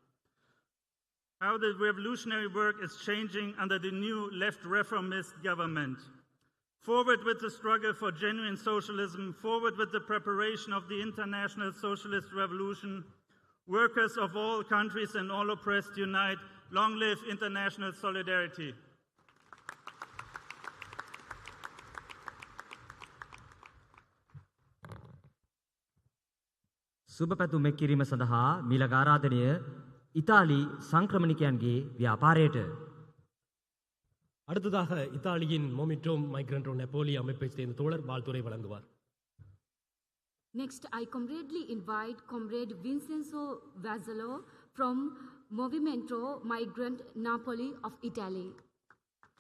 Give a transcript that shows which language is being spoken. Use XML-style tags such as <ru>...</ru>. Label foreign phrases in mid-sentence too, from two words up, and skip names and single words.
<en>How the revolutionary work is changing under the new left reformist government. Forward with the struggle for genuine socialism, forward with the preparation of the international socialist revolution. Workers of all countries and all oppressed unite. Long live international solidarity.</en> <si>සුබ පැතුම් එක්කිරීම සඳහා මීළඟ ආරාධනය ඉතාලි සංක්‍රමණිකයන්ගේ ව්‍යාපාරයට.</si> <ta>அடுத்ததாக இத்தாலியின் மொமிட்டோம் மைக்ரண்டோ நெப்போலி அமைப்பைச் சேர்ந்த தோழர் வாழ்த்துரை வழங்குவார்.</ta> <en>Next, I comradely invite Comrade Vincenzo Vazzolo from Movimento Migrant Napoli of Italy.</en>